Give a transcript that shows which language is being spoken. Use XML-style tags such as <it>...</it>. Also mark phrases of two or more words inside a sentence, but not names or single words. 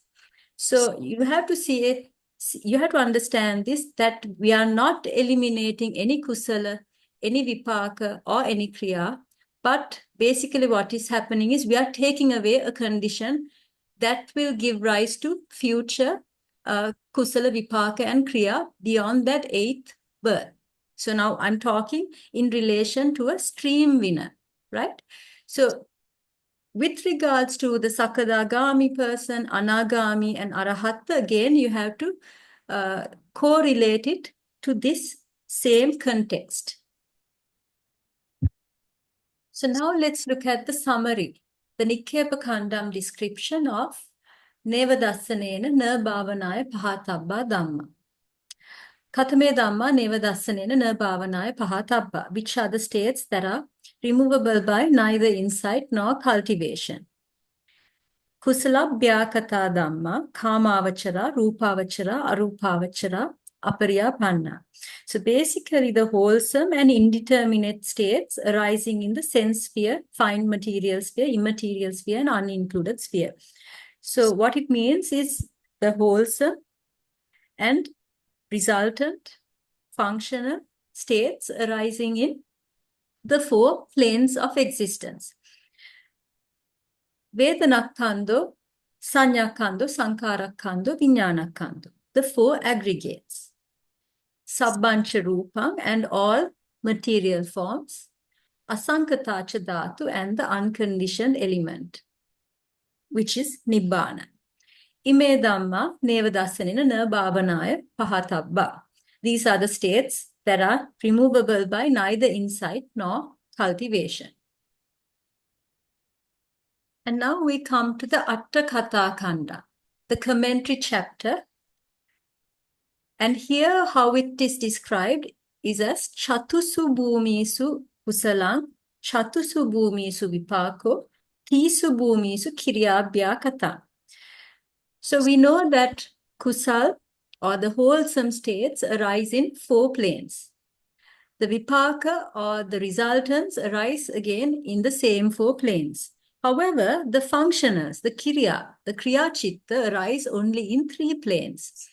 <en>So you have to see it, you have to understand this, that we are not eliminating any kusala, any vipaka, or any kriya, but basically what is happening is we are taking away a condition that will give rise to future</en> <pi>kusala, vipaka,</pi> <en>and kriya beyond that eighth birth. So now I'm talking in relation to a stream winner, right? So with regards to the Sakadagami person, Anagami, and Arahatta, again, you have to correlate it to this same context. So now let's look at the summary, the Nikkepa description of</en> <pi>neva dassanena na bhāvanāya pahātabbā dhamma. Katame dhamma neva dassanena na bhāvanāya pahātabbā,</pi> <en>which are the states that are removable by neither insight nor cultivation.</en> <pi>Kusalabhyakata dhamma, kāmāvachara, rūpāvachara, arūpāvachara, apariyapanna.</pi> <en>So basically the wholesome and indeterminate states arising in the sense sphere, fine material sphere, immaterial sphere, and unincluded sphere. So what it means is the wholesome and resultant functional states arising in the four planes of existence.</en> <pi>Vedanakkhando, Sanyakkhando, Sankarakkando, Vijñānakkando,</pi> <en>the four aggregates.</en> <pi>Sabbancha Rupam</pi> <en>and all material forms,</en> <pi>Asankatacha Dhatu</pi> <en>and the unconditioned element, which is Nibbana.</en> <pi>Ime Dhamma neva dassanena na bhāvanāya pahātabbā.</pi> <en>These are the states that are removable by neither insight nor cultivation. And now we come to the Atthakatha, the commentary chapter. And here how it is described is as</en> <pi>Chatusu bhumisu kusalang, Chatusu bhumisu vipako, Tisu bhumisu kiryabhya kata.</pi> <en>So we know that kusal, or the wholesome states, arise in four planes. The vipaka, or the resultants, arise again in the same four planes. However, the functionals, the</en> <pi>kriya chitta,</pi> <en>arise only in three planes.</en>